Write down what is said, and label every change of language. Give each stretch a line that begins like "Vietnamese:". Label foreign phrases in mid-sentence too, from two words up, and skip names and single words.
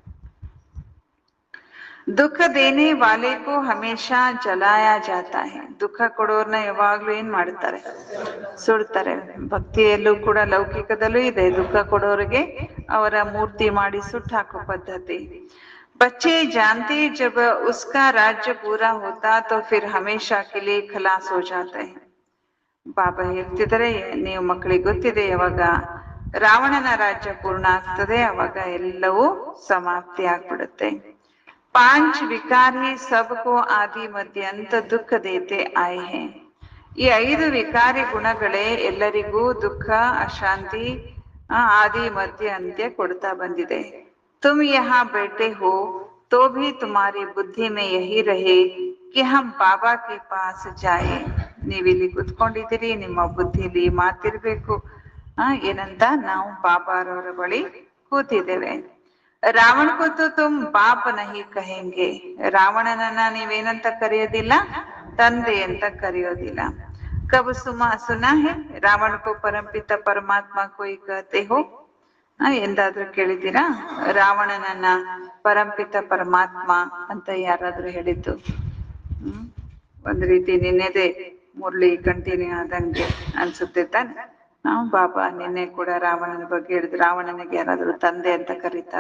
Hindi: दुख देने वाले को हमेशा जलाया जाता है.
Kannada: ದುಃಖ ಕೊಡೋರ್ನ ಯಾವಾಗ್ಲೂ ಏನ್ ಮಾಡ್ತಾರೆ? ಸುಡ್ತಾರೆ. ಭಕ್ತಿಯಲ್ಲೂ ಕೂಡ, ಲೌಕಿಕದಲ್ಲೂ ಇದೆ, ದುಃಖ ಕೊಡೋರಿಗೆ ಅವರ ಮೂರ್ತಿ ಮಾಡಿ ಸುಟ್ಟು ಹಾಕೋ ಪದ್ಧತಿ.
Hindi: बच्चे जानते जब उसका राज्य पूरा होता तो फिर हमेशा के लिए खलास हो जाता है.
Kannada: ಬಾಬಾ ಹೇಳ್ತಿದ್ದಾರೆ, ನೀವು ಮಕ್ಕಳಿಗೆ ಗೊತ್ತಿದೆ, ಯಾವಾಗ ರಾವಣನ ರಾಜ್ಯ ಪೂರ್ಣ ಆಗ್ತದೆ ಅವಾಗ ಎಲ್ಲವೂ ಸಮಾಪ್ತಿ ಆಗ್ಬಿಡುತ್ತೆ.
Hindi: पांच विकार ही सबको आदि मध्य अंत दुख देते आए हैं.
Kannada: ಈ 5 ವಿಕಾರಿ ಗುಣಗಳೇ ಎಲ್ಲರಿಗೂ ದುಃಖ, ಅಶಾಂತಿ, ಆದಿ ಮಧ್ಯ ಅಂತ್ಯ ಕೊಡ್ತಾ ಬಂದಿದೆ.
Hindi: तुम यहाँ बैठे हो तो भी तुम्हारी बुद्धि में यही रहे कि हम बाबा के पास जाए.
Kannada: ನೀವಿಲ್ಲಿ ಕುತ್ಕೊಂಡಿದ್ದೀರಿ, ನಿಮ್ಮ ಬುದ್ಧಿಲಿ ಮಾತಿರ್ಬೇಕು, ಏನಂತ? ನಾವು ಬಾಬಾರವರ ಬಳಿ ಕೂತಿದ್ದೇವೆ.
Hindi: ರಾವಣ को तो तुम बाप नहीं कहेंगे.
Kannada: ರಾವಣನನ್ನ ನೀವೇನಂತ ಕರೆಯೋದಿಲ್ಲ? ತಂದೆ ಅಂತ ಕರೆಯೋದಿಲ್ಲ.
Hindi: कब सुना है रावण को परमपिता परमात्मा कोई कहते हो?
Kannada: ಎಂದಾದ್ರೂ ಕೇಳಿದ್ದೀರಾ ರಾವಣನನ್ನ ಪರಂಪಿತ ಪರಮಾತ್ಮ ಅಂತ ಯಾರಾದ್ರೂ ಹೇಳಿದ್ದು? ಒಂದ್ ರೀತಿ ನಿನ್ನೆದೆ ಮುರಳಿ ಕಂಟಿನ್ಯೂ ಆದಂಗೆ ಅನ್ಸುತ್ತೆ ತಾನೆ. ಬಾಬಾ ನಿನ್ನೆ ಕೂಡ ರಾವಣನ ಬಗ್ಗೆ ಹೇಳಿದ್ರು. ರಾವಣನಿಗೆ ಯಾರಾದ್ರೂ ತಂದೆ ಅಂತ ಕರೀತಾರ?